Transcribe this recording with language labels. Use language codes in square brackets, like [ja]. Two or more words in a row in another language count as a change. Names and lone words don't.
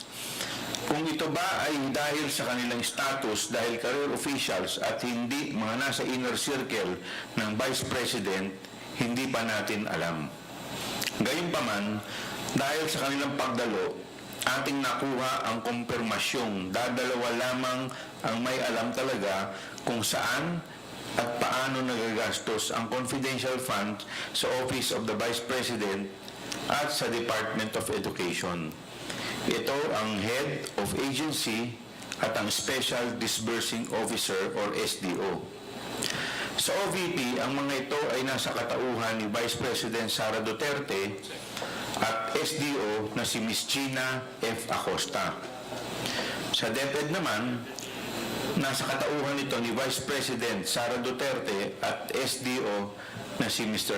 [tl] Kung ito ba ay dahil sa kanilang status dahil [en] career officials [tl] at hindi mga nasa [en] inner circle [tl] ng Vice President, hindi pa natin alam. Gayunpaman, dahil sa kanilang pagdalo, ating nakuha ang kumpirmasyong dadalawa lamang ang may alam talaga kung saan at paano nagagastos ang [en] confidential fund [tl] sa Office of the Vice President at sa Department of Education. Ito ang Head of Agency at ang Special Disbursing Officer or SDO. Sa OVP, ang mga ito ay nasa katauhan ni Vice President Sara Duterte at SDO na si Ms. Gina F. Acosta. Sa DepEd naman, nasa katauhan nito ni Vice President Sara Duterte at SDO na si Mr.